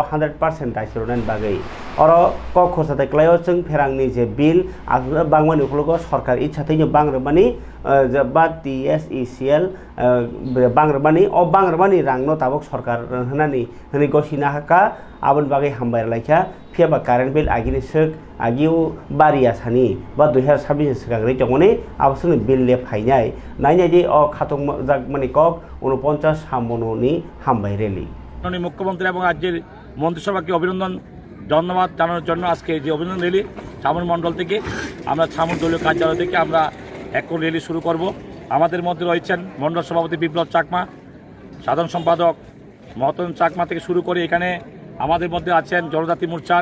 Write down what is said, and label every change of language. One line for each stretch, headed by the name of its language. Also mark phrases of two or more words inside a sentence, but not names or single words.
Kok Borok: 100% daisironan bagai oro ko khosate klayo sung pherangni je bill asa bangmani uklogo sarkar ichha thai bangrabani je ba TSECL bangrabani o bangrabani rangno tabok sarkar hanani hani gosina haka abon bagai hambai laikha phiaba
English: current bill
Kok Borok: agini suk agiu baria sani ba 2026 sikagri jongone absuni bill le phainai nainai je o khatung jakmani kok 49 সামননি হামবাই রেলি
Bangla: মাননীয় মুখ্যমন্ত্রী এবং রাজ্যের মন্ত্রিসভাকে অভিনন্দন ধন্যবাদ জানানোর জন্য আজকে যে অভিনন্দন র্যালি ছামন মণ্ডল থেকে আমরা ছামন দলীয় কার্যালয় থেকে আমরা এখন র্যালি শুরু করব। আমাদের মধ্যে রয়েছেন মণ্ডল সভাপতি বিপ্লব চাকমা, সাধারণ সম্পাদক মতন চাকমা থেকে শুরু করে এখানে আমাদের মধ্যে আছেন জনজাতি মোর্চার।